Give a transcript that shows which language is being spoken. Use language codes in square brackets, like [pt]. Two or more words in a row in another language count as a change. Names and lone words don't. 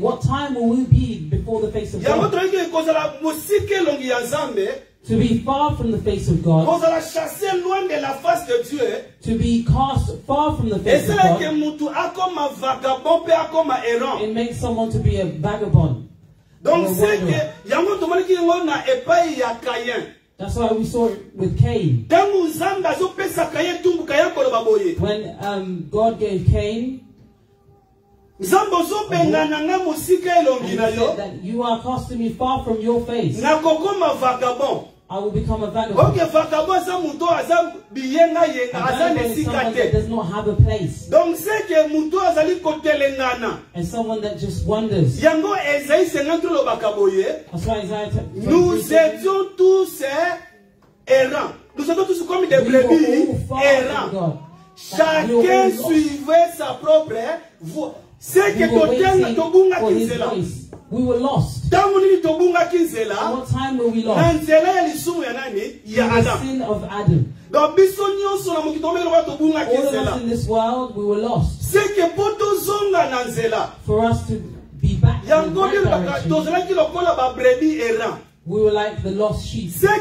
[en] What time will we be before the face of God? To be far from the face of God. To be cast far from the face of God. It makes someone to be a vagabond. [fr] Donc c'est que [ln] yango tomoni ki yango na epai ya Caïn. [en] That's why we saw it with Cain. When God gave Cain, he said that you are casting me far from your face. I will become a vagabond. Okay, vagabond someone that does not have a place. And someone that just wanders. That's why Isaiah [fr] nous étions tous errants. Nous étions tous comme des brebis errants. Chacun suivait sa propre voie. C'est que [en] we were lost. What time were we lost? The sin of Adam. All of us in this world, we were lost. For us to be back in the right direction, we were like the lost sheep.